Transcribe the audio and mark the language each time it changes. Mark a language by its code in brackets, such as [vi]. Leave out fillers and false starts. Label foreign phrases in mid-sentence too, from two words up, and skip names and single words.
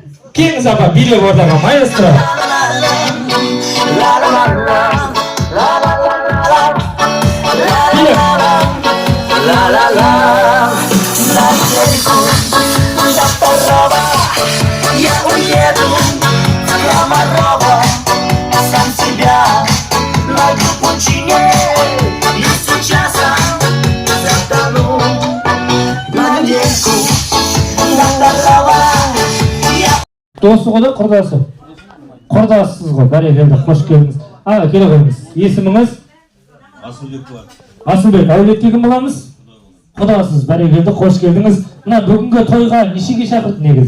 [kk] Келіңіз апа, билеп ортаға, маэстро. [ru] Я уеду в Комарова, сам себя найду в пучине, и сейчас затону на недельку на трава. [kk] Досы ғой, құрдасы. Құрдасысыз ғой, бәрекелді, қош келдіңіз. Аға, келе қойыңыз. Есіміңіз? Асылбек, әулетте кім боламыз? Құдасыз, бәрекелді, қош келдіңіз. Мына бүгінгі тойға нешеге шақырды негізі?